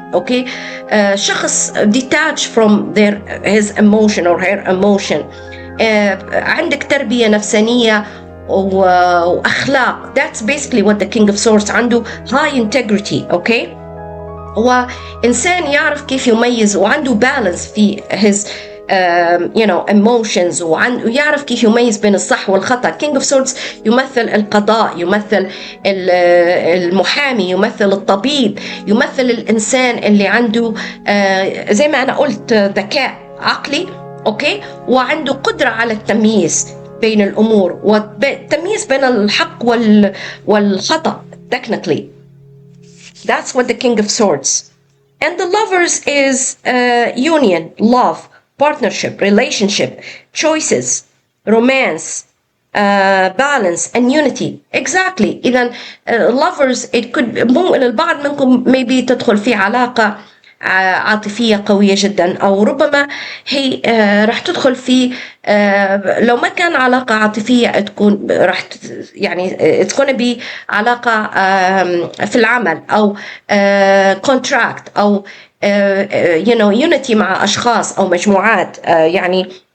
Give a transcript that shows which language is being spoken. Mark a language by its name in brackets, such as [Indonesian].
[Arabic] أوكي، شخص [English] detached from his emotion or her emotion. [Arabic] عندك تربية نفسانية وأخلاق. [English] That's basically what the King of Swords عنده. high integrity. [Arabic] أوكي، هو إنسان يعرف كيف يميز وعنده balance في [English] his emotions، [Arabic] ويعرف كيف يميز بين الصح والخطأ. King of Swords يمثل القضاء، يمثل المحامي، يمثل الطبيب، يمثل الإنسان اللي عنده زي ما أنا قلت ذكاء عقلي. أوكي، وعنده قدرة على التمييز بين الأمور والتمييز بين الحق والخطأ. [English] Technically that's what the King of Swords. And the Lovers is union, love, partnership, relationship, choices, romance, balance and unity. Exactly. [Arabic] إذا [English] lovers it could [Arabic] البعض منكم maybe تدخل في علاقة عاطفية قوية جدا، أو ربما هي راح تدخل في لو ما كان علاقة عاطفية تكون راح يعني [English] it's gonna be [Arabic] علاقة في العمل أو contract أو [English] you know unity [Arabic] مع أشخاص أو مجموعات، يعني